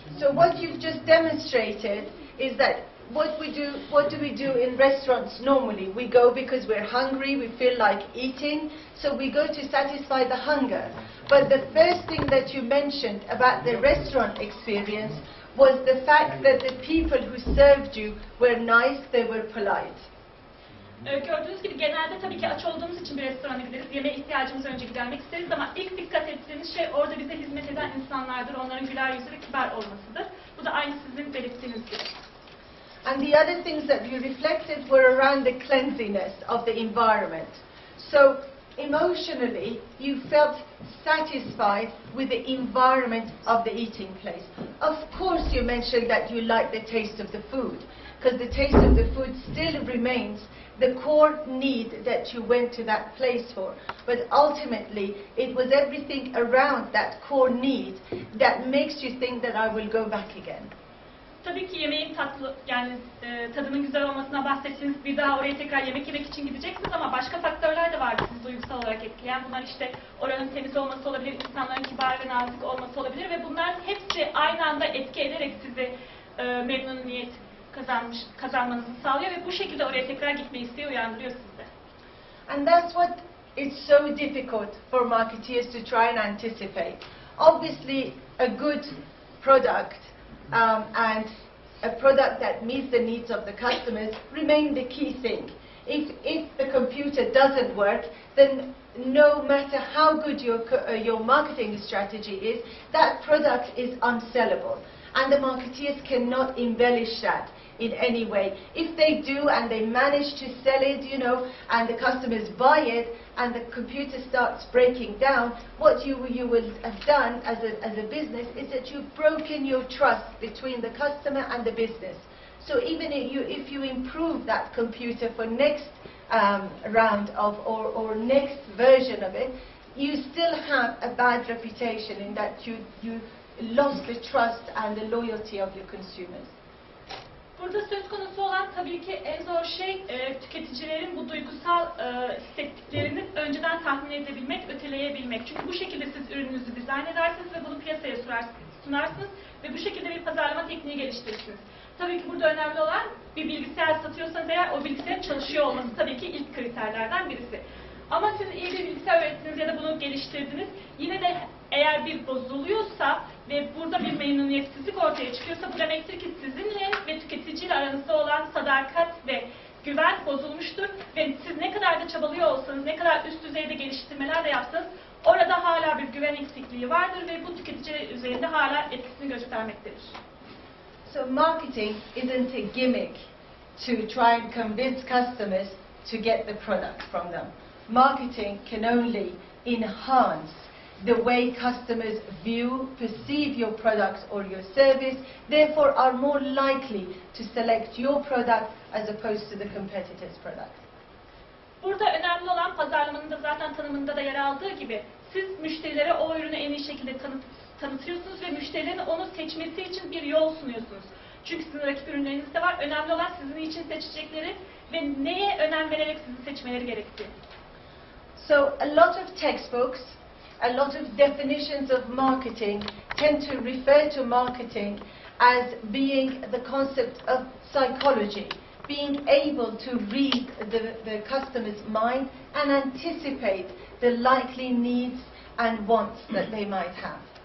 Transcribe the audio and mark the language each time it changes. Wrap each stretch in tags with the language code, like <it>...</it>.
<en>So what you've just demonstrated is that what do we do in restaurants normally? We go because we're hungry, we feel like eating, so we go to satisfy the hunger. But the first thing that you mentioned about the restaurant experience was the fact that the people who served you were nice, they were polite.</en> <tr>Gördüğünüz gibi genelde tabii ki aç olduğumuz için bir restorana gideriz. Yemeğe ihtiyacımızı önce gidermek isteriz ama ilk dikkat ettiğimiz şey orada bize hizmet eden insanlardır. Onların güler yüzlü ve kibar olmasıdır. Bu da aynı sizin belirttiğiniz gibi.</tr> <en>And the other things that you reflected were around the cleanliness of the environment. So emotionally, you felt satisfied with the environment of the eating place. Of course, you mentioned that you like the taste of the food, because the taste of the food still remains the core need that you went to that place for. But ultimately, it was everything around that core need that makes you think that I will go back again.</en> <tr>Tabii ki yemeğin tatlı, yani tadının güzel olmasına bahsettiniz. Bir daha oraya tekrar yemek yemek için gideceksiniz ama başka faktörler de vardı sizi duygusal olarak etkileyen. Bunlar işte oranın temiz olması olabilir, insanların kibar ve nazik olması olabilir ve bunlar hepsi aynı anda etki ederek sizi memnuniyet kazanmanızı sağlıyor ve bu şekilde oraya tekrar gitme isteği uyandırıyor sizde.</tr> <en>And that's what is so difficult for marketeers to try and anticipate. Obviously, a good product and a product that meets the needs of the customers remain the key thing. If the computer doesn't work, then no matter how good your marketing strategy is, that product is unsellable. And the marketeers cannot embellish that in any way. If they do and they manage to sell it, you know, and the customers buy it and the computer starts breaking down, what you will have done as a business is that you've broken your trust between the customer and the business. So even if you improve that computer for next round of or next version of it, you still have a bad reputation in that you lost the trust and the loyalty of your consumers.</en> <tr>Burada söz konusu olan tabii ki en zor şey tüketicilerin bu duygusal hissettiklerini önceden tahmin edebilmek, öteleyebilmek. Çünkü bu şekilde siz ürününüzü dizayn edersiniz ve bunu piyasaya sunarsınız ve bu şekilde bir pazarlama tekniği geliştirirsiniz. Tabii ki burada önemli olan bir bilgisayar satıyorsanız eğer o bilgisayarın çalışıyor olması tabii ki ilk kriterlerden birisi. Ama siz iyi bir bilgisayar öğrendiniz ya da bunu geliştirdiniz. Yine de eğer bir bozuluyorsa ve burada bir memnuniyetsizlik ortaya çıkıyorsa bu demektir ki sizinle ve tüketiciyle aranızda olan sadakat ve güven bozulmuştur ve siz ne kadar da çabalıyor olsanız, ne kadar üst düzeyde geliştirmeler de yapsanız orada hala bir güven eksikliği vardır ve bu tüketiciler üzerinde hala etkisini göstermektedir.</tr> <en>So marketing isn't a gimmick to try and convince customers to get the product from them. Marketing can only enhance the way customers view, perceive your product or your service, therefore are more likely to select your product as opposed to the competitor's product.</en> <tr>Burada önemli olan pazarlamanın da zaten tanımında da yer aldığı gibi siz müşterilere o ürünü en iyi şekilde tanıtıyorsunuz ve müşterilerin onu seçmesi için bir yol sunuyorsunuz. Çünkü sizin rakip ürünleriniz de var. Önemli olan sizin için seçecekleri ve neye önem vererek sizi seçmeleri gerektiği.</tr> <en>So a lot of textbooks, a lot of definitions of marketing tend to refer to marketing as being the concept of psychology, being able to read the customer's mind and anticipate the likely needs and wants that they might have.</en>